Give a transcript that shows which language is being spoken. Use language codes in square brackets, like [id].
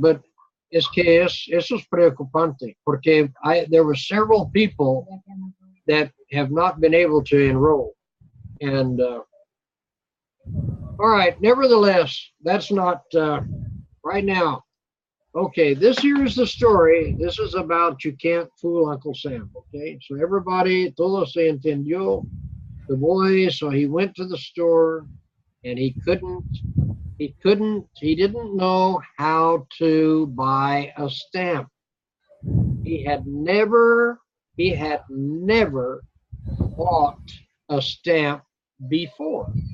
[en] But [es] es que eso es preocupante porque [en] there were several people that have not been able to enroll. And all right, nevertheless, that's not right now. Okay, this here is the story. This is about You Can't Fool Uncle Sam. Okay, so everybody, [es] todo se entendió. [en] The boy, so he went to the store and he didn't know how to buy a stamp. He had never bought a stamp before.